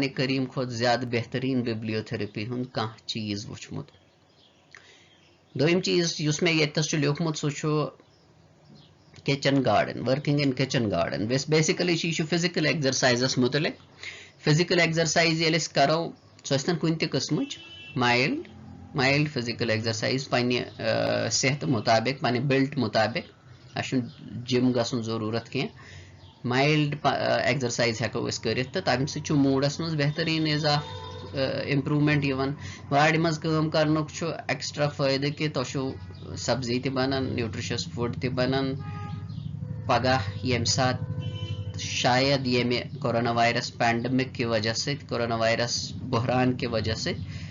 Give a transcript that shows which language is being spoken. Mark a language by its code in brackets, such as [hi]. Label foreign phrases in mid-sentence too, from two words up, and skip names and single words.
[ks] کریٖم کھۄتہٕ زیادٕ بہتریٖن بِبلیو تھراپی ہُنٛد کانٛہہ چیٖز وٕچھمُت دوٚیِم چیٖز یُس مےٚ ییٚتٮ۪س چھُ لیوکھمُت سُہ چھُ [en] kitchen garden working in kitchen garden basically [ks] چھُ یہِ چھُ [en] physical exercises [ks] مُتعلق [en] physical exercise [ks] ییٚلہِ أسۍ کرو سۄ ٲسۍ تن کُنہِ تہِ قٕسمٕچ [en] mild physical exercise [ks] پننہِ صحتہٕ مُطابق پننہِ بِلٹ مُطابق اسہِ چھُنہٕ جِم گژھُن ضروٗرت کینٛہہ [en] mild exercise [ks] ہٮ۪کو أسۍ کٔرِتھ تہٕ تمہِ سۭتۍ چھُ موٗڈس منٛز بہتریٖن اضافہٕ امپروٗمنٹ یِوان وارِ منٛز کٲم کرنُک چھُ ایکٕسٹرا فٲیدٕ کہِ تۄہہِ چھُو سبزی تہِ بنان [en] nutritious food [ks] تہِ بنان پگاہ ییٚمہِ ساتہٕ شاید ییٚمہِ [en] coronavirus pandemic [ks] کہِ وجہ سۭتۍ کورونا وایرس بحران کہِ وجہ سۭتۍ